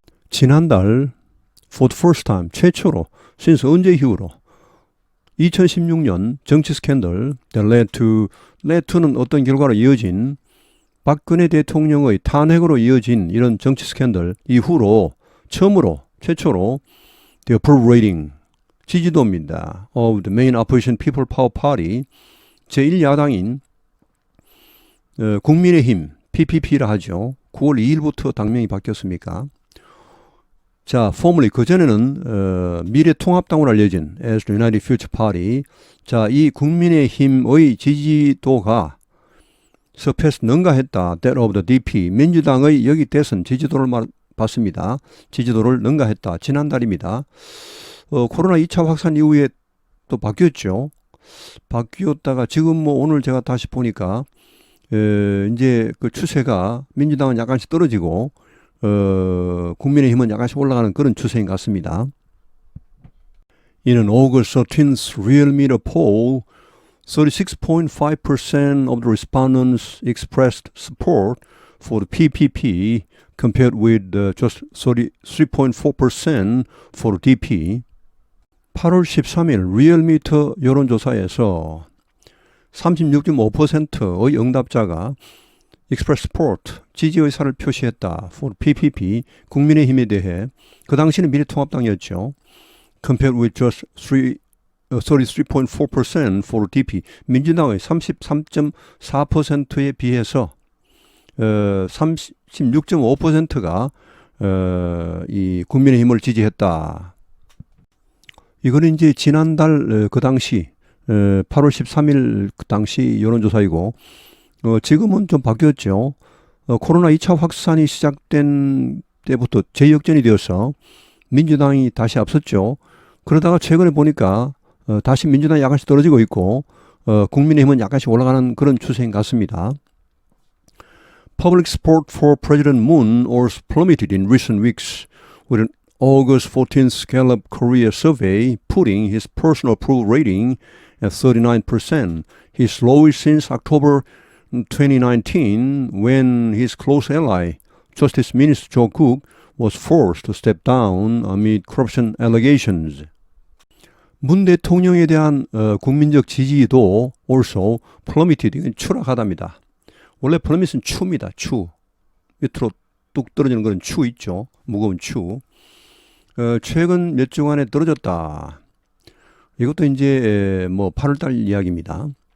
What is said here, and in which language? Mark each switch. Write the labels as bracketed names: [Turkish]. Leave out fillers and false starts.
[Korean] 지난달, [English] for the first time, [Korean] 최초로, since 언제 이후로, 2016년 정치 스캔들 [English] that led to [Korean] 는 어떤 결과로 이어진 박근혜 대통령의 탄핵으로 이어진 이런 정치 스캔들 이후로 처음으로, 최초로 [English] the approval rating, [Korean] 지지도입니다. [English] of the main opposition [Korean] People Power Party, 제1야당인 국민의힘 PPP라 하죠. 9월 2일부터 당명이 바뀌었습니까? 자, formerly 그전에는 미래통합당으로 알려진 [English] as the United Future Party. [Korean] 자, 이 국민의힘의 지지도가 surpassed 능가했다. [English] that of the DP. [Korean] 민주당의 여기 대선 지지도를 받습니다. 지지도를 능가했다. 지난달입니다. 코로나 2차 확산 이후에 또 바뀌었죠. 바뀌었다가 지금 오늘 제가 다시 보니까 이제 그 추세가 민주당은 약간씩 떨어지고 국민의힘은 약간씩 올라가는 그런 추세인 것 같습니다. [English] In an August 13th real meter poll, 36.5% of the respondents expressed support for the PPP compared with just 33.4% for DP. [Korean] 8월 13일 리얼미터 여론조사에서 36.5%의 응답자가 [English] express support, [Korean] 지지 의사를 표시했다. [English] for PPP, [Korean] 국민의힘에 대해. 그 당시는 미래통합당이었죠. [English] compared with just 33.4% for DP, [Korean] 민주당의 33.4%에 비해서 36.5%가 이 국민의힘을 지지했다. 이거는 이제 지난달 그 당시 8월 13일 그 당시 여론조사이고 지금은 좀 바뀌었죠. 코로나 2차 확산이 시작된 때부터 재역전이 되어서 민주당이 다시 앞섰죠. 그러다가 최근에 보니까 다시 민주당이 약간씩 떨어지고 있고 국민의힘은 약간씩 올라가는 그런 추세인 것 같습니다. [English] Public support for President Moon also plummeted in recent weeks with an August 14th Gallup Korea survey putting his personal approval rating at 39%, his lowest since October 2019 when his close ally, Justice Minister Jo Kook, was forced to step down amid corruption allegations. [Korean] 문 대통령에 대한 국민적 지지도 [English] also plummeted, [Korean] 이건 추락하답니다. 원래 plummet은 추입니다. 추. 밑으로 뚝 떨어지는 그런 추 있죠. 무거운 추. 최근 몇 주간에 떨어졌다. 이것도 이제 8월달 이야기입니다.